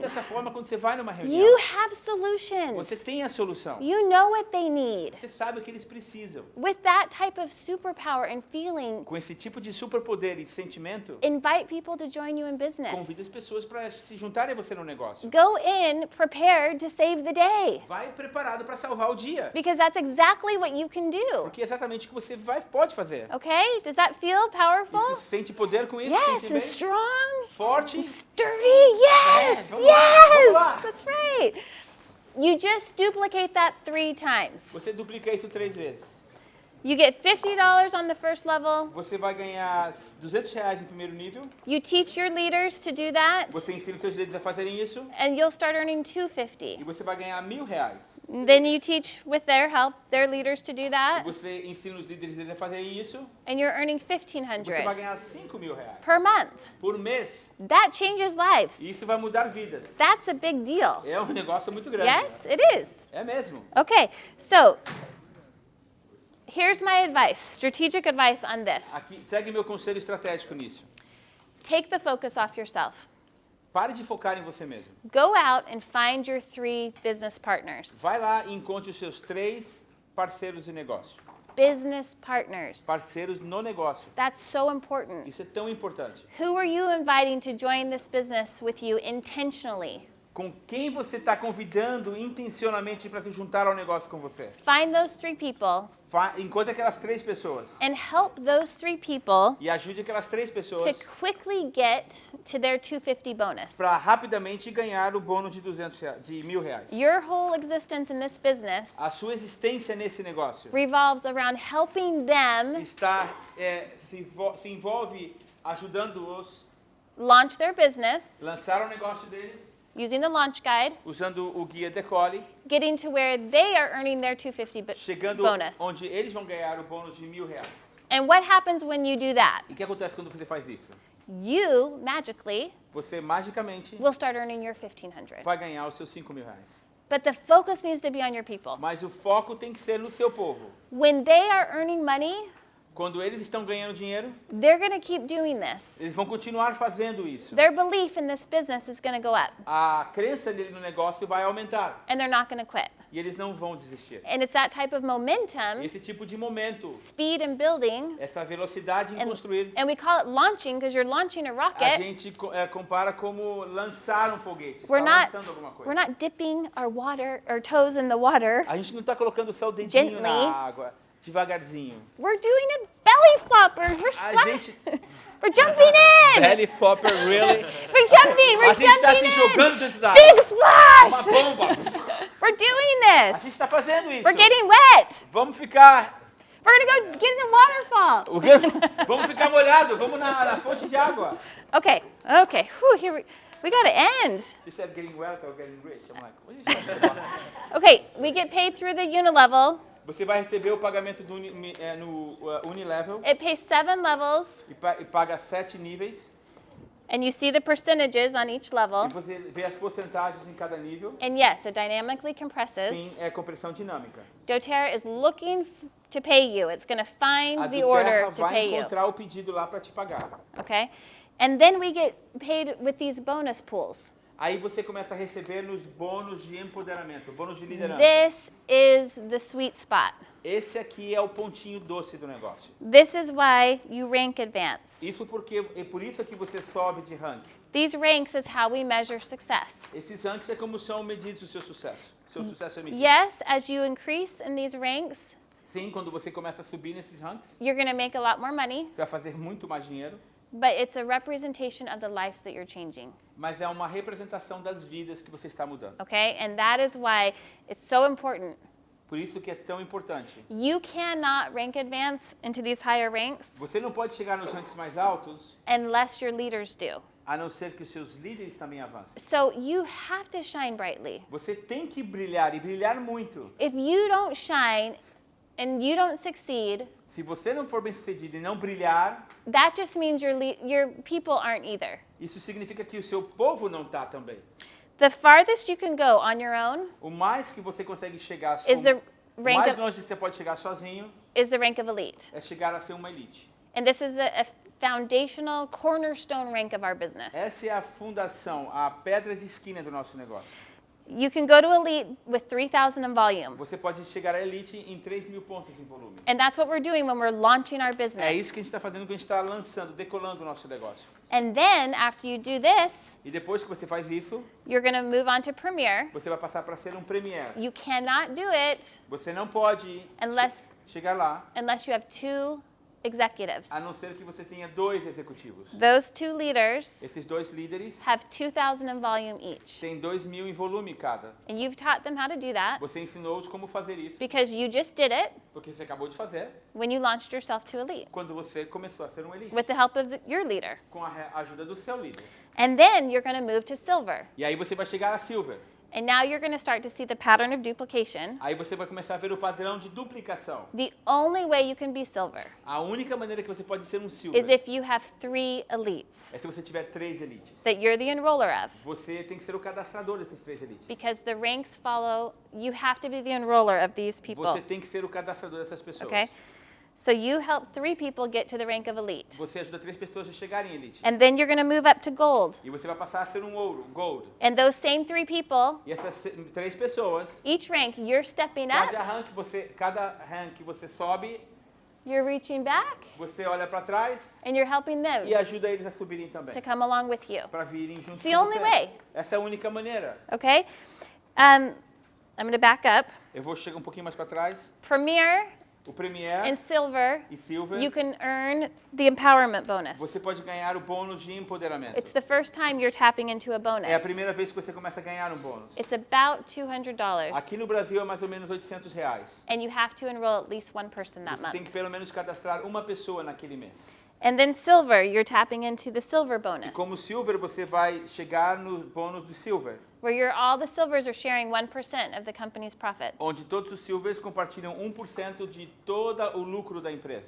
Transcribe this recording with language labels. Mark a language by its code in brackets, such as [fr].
[pt] dessa forma quando você vai numa reunião. [en] You have [pt] Você [en] solutions. [pt] tem a solução. [en] You know what they need. [pt] Você sabe o que eles precisam. [en] With that type of superpower and feeling, [pt] Com esse tipo de superpoder e sentimento, [en] invite people to join you in business. [pt] convida as pessoas para se juntarem a você no negócio. [en] Go in prepared to save the day. [pt] Vai preparado para salvar o dia. [en] Because that's exactly what you can do. [pt] Porque é exatamente o que você pode fazer. [en] Okay? Does that feel [pt] E [en] powerful? [pt] se sente poder com isso? [en] Yes, [pt] Sente [en] and [pt] bem? [en] strong, [pt] Forte. [en] sturdy. Yes, [pt] vamos lá, vamos lá. [en] yes. That's right. You just duplicate that 3 times. [pt] Você duplica isso 3 vezes. [en] You get $50 on the first level. [pt] Você vai ganhar R$200 no primeiro nível. [en] You teach your leaders to do that, [pt] Você ensina os seus líderes a fazerem isso. [en] and you'll start earning [pt] E [en] $250. [pt] você vai ganhar R$1.000. [en] Then you teach with their help, their leaders to do [pt] E [en] that, [pt] você ensina os líderes deles a fazerem isso. [en] and you're earning [pt] Você vai [en] $1,500 [pt] ganhar R$5.000 [en] per month. [pt] por mês. [en] That changes lives. [pt] E isso vai mudar vidas. [en] That's a big deal. [pt] É um negócio muito grande. [en] Yes, it is. [pt] É mesmo. [en] Okay, so here's my advice, strategic advice on this. [pt] Aqui, segue meu conselho estratégico nisso. [en] Take the focus off yourself. [pt] Pare de focar em você mesmo. [en] Go out and find your 3 business partners. [pt] Vai lá e encontre os seus 3 parceiros de negócio. [en] Business partners. [pt] Parceiros no negócio. [en] That's so important. [pt] Isso é tão importante. [en] Who are you inviting to join this business with you intentionally? [pt] Com quem você está convidando intencionalmente para se juntar ao negócio com você? [en] Find those 3 people [pt] Encontre aquelas 3 pessoas. [en] and help those 3 people [pt] E ajude aquelas 3 pessoas [en] to quickly get to their $250 bonus. [pt] para rapidamente ganhar o bônus de R$1.000. [en] Your whole existence in this business [pt] A sua existência nesse negócio [en] revolves around helping them [pt] se envolve ajudando-os [en] launch their business [pt] a lançar o negócio deles, [en] using the launch guide, [pt] usando o guia Callie, [en] getting to where they are earning their $250 [pt] chegando [en] bonus. [pt] onde eles vão ganhar o bônus de R$1.000. [en] And what happens when you do that? [pt] E o que acontece quando você faz isso? [en] You magically [pt] Você magicamente [en] will start earning your $1,500. [pt] vai ganhar os seus R$5.000. [en] But the focus needs to be on your people. [pt] Mas o foco tem que ser no seu povo. [en] When they are earning money, [pt] Quando eles estão ganhando dinheiro, [en] they're going to keep doing this. [pt] eles vão continuar fazendo isso. [en] Their belief in this business is going to go up, [pt] A crença dele no negócio vai aumentar [en] and they're not going to quit. [pt] e eles não vão desistir. [en] And it's that type of momentum, [pt] Esse tipo de momento, [en] speed and building, [pt] essa velocidade em construir, [en] and we call it launching because you're launching a [pt] a [en] rocket. [pt] gente compara como lançar um foguete, está [en] We're not, [pt] lançando alguma [en] we're [pt] coisa. [en] not dipping our toes in the water. [pt] A gente não está colocando só o dedinho [en] Gently. [pt] na água, devagarzinho. [en] We're doing a belly flopper. We're [pt] A [en] splash. [pt] gente... [en] We're jumping in. Belly flopper, really? We're jumping. We're [pt] A gente está se [en] jumping [pt] jogando [en] in. [pt] dentro da água. [en] Big splash. [pt] Uma bomba. [en] We're doing [pt] A gente [en] this. [pt] está fazendo isso. [en] We're getting wet. [pt] Vamos ficar... [en] We're gonna go get in the waterfall. [pt] O quê? Vamos ficar molhado. Vamos na fonte de água. [en] Okay. Whew, here we gotta end. You said getting wealthy or getting rich. I'm like, what are you talking about? Okay, we get paid through the unilevel. [pt] Você vai receber o pagamento no Unilevel [en] It pays 7 levels, [pt] e paga 7 níveis. [en] and you see the percentages on each level. [pt] E você vê as porcentagens em cada nível. [en] And yes, it dynamically compresses. [pt] Sim, é compressão dinâmica. [en] dōTERRA is looking to pay you. It's going to find [pt] A [en] the order [pt] dōTERRA [en] to [pt] vai [en] pay you. [pt] encontrar o pedido lá para te pagar. [en] Okay? And then we get paid with these bonus pools. [pt] Aí você começa a receber nos bônus de empoderamento, bônus de liderança. [en] This is the sweet spot. [pt] Esse aqui é o pontinho doce do negócio. [en] This is why you rank advance. [pt] Isso porque é por isso que você sobe de ranking. [en] These ranks is how we measure success. [pt] Esses rankings é como são medidos o seu sucesso. Seu sucesso é medido. [en] Yes, as you increase in these ranks, [pt] Sim, quando você começa a subir nesses rankings, [en] you're going to make a lot more money, [pt] você vai fazer muito mais dinheiro, [en] but it's a representation of the lives that you're changing. [pt] mas é uma representação das vidas que você está mudando. [en] Okay? And that is why it's so important. [pt] Por isso que é tão importante. [en] You cannot rank advance into these higher ranks [pt] Você não pode chegar nos rankings mais altos [en] unless your leaders do. [pt] a não ser que os seus líderes também avancem. [en] So you have to shine brightly. [pt] Você tem que brilhar e brilhar muito. [en] If you don't shine and you don't succeed, [pt] Se você não for bem sucedido e não brilhar, [en] that just means your people aren't either. [pt] isso significa que o seu povo não está também. [en] The farthest you can go on your own [pt] O mais que você consegue chegar, [en] is the [pt] o [en] rank [pt] mais [en] of, [pt] longe que você pode chegar sozinho, [en] is the rank of elite. [pt] é chegar a ser uma elite. [en] And this is a foundational cornerstone rank of our business. [pt] Essa é a fundação, a pedra de esquina do nosso negócio. [en] You can go to elite with 3,000 in volume. [pt] Você pode chegar à elite em 3.000 pontos em volume. [en] And that's what we're doing when we're launching our [pt] É isso [en] business. [pt] que a gente está fazendo quando a gente está lançando, decolando o nosso negócio. [en] And then after you do this, [pt] E depois que você faz isso, [en] you're going to move on to Premier. [pt] você vai passar para ser um premier. [en] You cannot do it [pt] Você não pode [en] unless [pt] chegar lá [en] you have 2 executives. [pt] a não ser que você tenha 2 executivos. [en] Those 2 leaders [pt] Esses 2 líderes [en] have 2,000 in volume each. [pt] têm 2.000 em volume cada. [en] And you've taught them how to do that [pt] Você ensinou-os como fazer isso, [en] because you just did it [pt] porque você acabou de fazer [en] when you launched yourself to elite [pt] quando você começou a ser um elite, [en] with the help of your leader. [pt] com a ajuda do seu líder. [en] And then you're going to move to silver. [pt] E aí você vai chegar a silver. [en] And now you're going to start to see the pattern of duplication. [pt] Aí você vai começar a ver o padrão de duplicação. [en] The only way you can be silver [pt] A única maneira que você pode ser um silver [en] is if you have 3 elites [pt] é se você tiver 3 elites. [en] that you're the enroller of. [pt] Você tem que ser o cadastrador desses 3 elites. [en] Because the ranks follow, you have to be the enroller of these people. [pt] Você tem que ser o cadastrador dessas pessoas. [en] Okay? So you help 3 people get to the rank of elite. [pt] Você ajuda 3 pessoas a chegarem em elite. [en] And then you're going to move up to gold. [pt] E você vai passar a ser um ouro, gold. [en] And those same 3 people, [pt] E essas 3 pessoas, [en] each rank, you're stepping up, [pt] cada rank você sobe, [en] you're reaching back, [pt] você olha para trás [en] and you're helping [pt] e [en] them [pt] ajuda eles a subirem também. [en] to come along with you. [pt] Para virem juntos [en] It's the [pt] com [en] only [pt] você. [en] way. [pt] Essa é a única maneira. [en] Okay? I'm going to back up. [pt] Eu vou chegar um pouquinho mais para trás. [en] Premier [pt] O Premier [en] and silver, [pt] e Silver, [en] you can earn the empowerment bonus. [pt] você pode ganhar o bônus de empoderamento. [en] It's the first time you're tapping into a [pt] É a [en] bonus. [pt] primeira vez que você começa a ganhar um bônus. [en] It's about $200. [pt] Aqui no Brasil é mais ou menos R$800. [en] And you have to enroll at least 1 person that [pt] Você tem [en] month. [pt] que pelo menos cadastrar uma pessoa naquele mês. [en] And then silver, you're tapping into the silver [pt] E [en] bonus, [pt] como Silver, você vai chegar no bônus de Silver, [en] where all the silvers are sharing 1% of the company's profits. [pt] onde todos os Silvers compartilham 1% de todo o lucro da empresa.